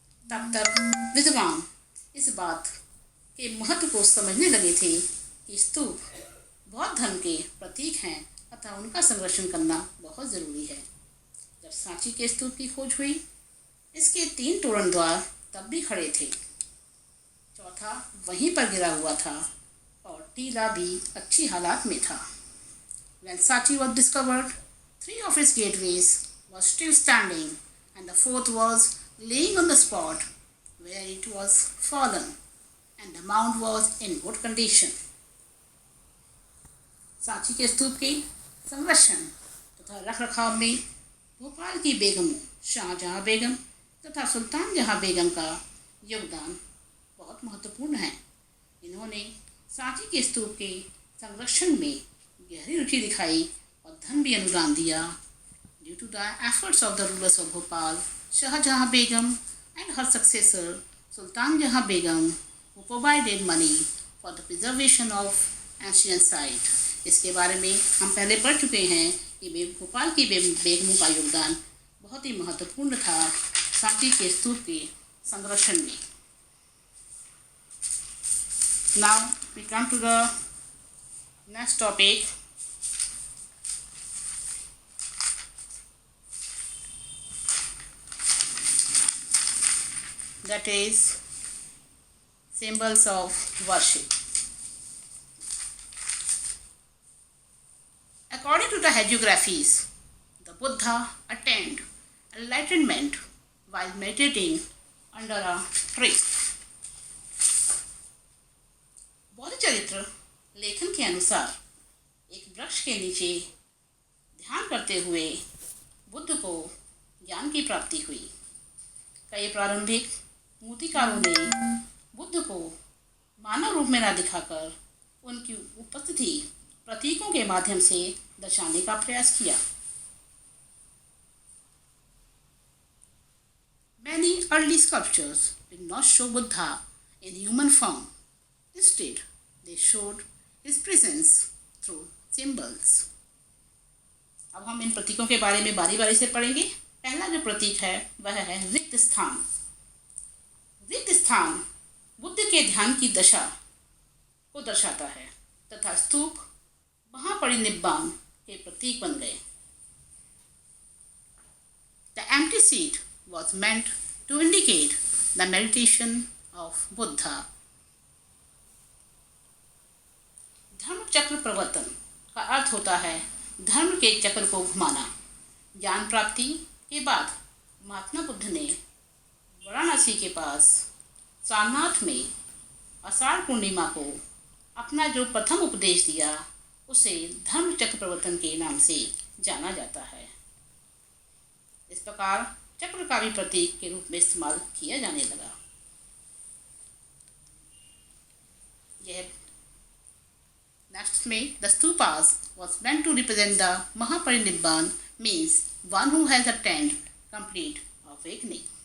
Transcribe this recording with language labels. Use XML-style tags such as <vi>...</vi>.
<hi>तब तक विद्वान इस बात के महत्व को समझने लगे थे कि स्तूप बौद्ध धर्म के प्रतीक हैं, अतः उनका संरक्षण करना बहुत ज़रूरी है. जब सांची के स्तूप की खोज हुई, इसके 3 तोरण द्वार तब भी खड़े थे, चौथा वहीं पर गिरा हुआ था और टीला भी अच्छी हालात में था.</hi> <en>When Sanchi was discovered, 3 of its gateways was still standing and the 4th was laying on the spot where it was fallen, and the mount was in good condition.</en> <hi>Sanchi के स्तूप के संरक्षण तथा रख रखाव में भोपाल की बेगमों शाहजहाँ बेगम तथा सुल्तान जहाँ बेगम का योगदान बहुत महत्वपूर्ण है. इन्होंने सांची के स्तूप के संरक्षण में गहरी रुचि दिखाई और धन भी अनुदान दिया.</hi> <en>Due to the efforts of the rulers of Bhopal, Shahjahan Begum and her successor Sultan Jahan Begum, who provided money for the preservation of ancient site.</en> <hi>इसके बारे में हम पहले पढ़ चुके हैं कि भोपाल की बेगमों का योगदान बहुत ही महत्वपूर्ण था सांची के स्तूप के संरक्षण में.</hi> <en>Now we come to the next topic, that is symbols of worship. According to the hagiographies, the Buddha attained enlightenment while meditating under a tree.</en> <hi>बौद्ध चरित्र लेखन के अनुसार एक वृक्ष के नीचे ध्यान करते हुए बुद्ध को ज्ञान की प्राप्ति हुई। कई प्रारंभिक मूर्तिकारों ने बुद्ध को मानव रूप में न दिखाकर उनकी उपस्थिति प्रतीकों के माध्यम से दर्शाने का प्रयास किया।</hi> <en>Many early sculptures did not show Buddha in human form. Instead, they showed his presence through symbols.</en> <hi>अब हम इन प्रतीकों के बारे में बारी बारी से पढ़ेंगे। पहला जो प्रतीक है वह है रिक्त स्थान। रिक्त स्थान बुद्ध के ध्यान की दशा को दर्शाता है तथा स्तूप महापरिनिब्बान के प्रतीक बन गए।</hi> <en>The empty seat was meant to indicate the meditation of Buddha.</en> <hi>धर्म चक्र प्रवर्तन का अर्थ होता है धर्म के चक्र को घुमाना। ज्ञान प्राप्ति के बाद महात्मा बुद्ध ने वाराणसी के पास सारनाथ में आषाढ़ पूर्णिमा को अपना जो प्रथम उपदेश दिया उसे धर्म चक्र प्रवर्तन के नाम से जाना जाता है। इस प्रकार चक्र का भी प्रतीक के रूप में इस्तेमाल किया जाने लगा। यह नेक्स्ट में the stupas</hi> <en>was meant to represent the Mahaparinibbana, means one who has attained complete awakening.</en>